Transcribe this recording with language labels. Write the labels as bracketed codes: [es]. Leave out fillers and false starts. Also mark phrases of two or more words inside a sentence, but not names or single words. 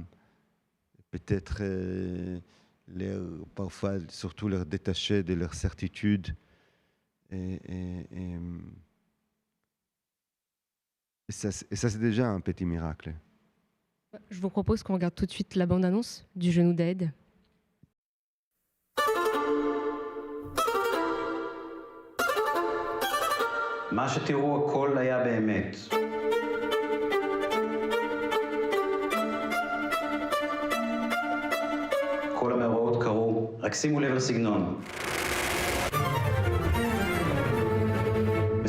[fr] Peut-être parfois, surtout leur détacher de leur certitude. Et ça, c'est déjà un petit miracle. Je vous propose qu'on regarde tout de suite la bande-annonce du Genou d'Aed. [he] מה שתראו הכל היה באמת. כל המאורעות קרו, רק שימו לב לסגנון.